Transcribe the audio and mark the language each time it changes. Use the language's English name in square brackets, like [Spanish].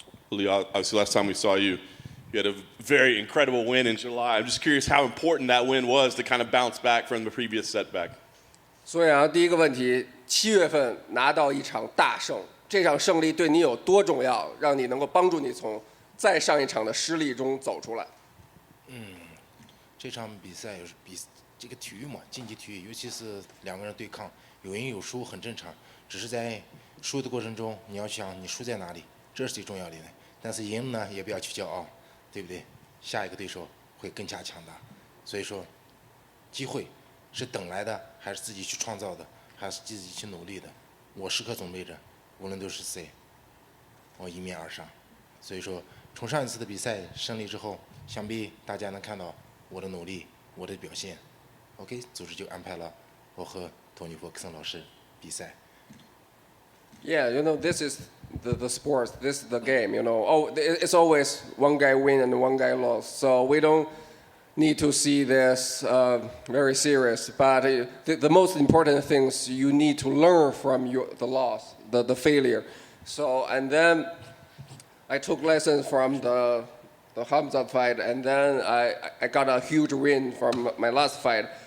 [English] Li, obviously last time we saw you, you had a very incredible win in July. I'm just curious how important that win was to kind of bounce back from the previous setback. [Chinese] 所以啊，第一个问题，7月份拿到一场大胜，这场胜利对你有多重要，让你能够帮助你从再上一场的失利中走出来？这场比赛这个体育嘛，竞技体育，尤其是两个人对抗，有赢有输很正常。只是在输的过程中，你要想你输在哪里，这是最重要的。但是赢呢，也不要去骄傲，对不对？下一个对手会更加强大。所以说，机会是等来的，还是自己去创造的，还是自己去努力的？我时刻准备着，无论都是谁，我迎面而上。所以说，从上一次的比赛胜利之后，想必大家能看到我的努力，我的表现。 OK， 组织就安排了我和托尼·弗克森老师比赛。 [English] Yeah, this is the sport. This is the game. It's always one guy win and one guy lose. So we don't need to see this very serious. But the most important things you need to learn from the loss, the failure. So and then I took lessons from the Hamza fight, and then I got a huge win from my last fight.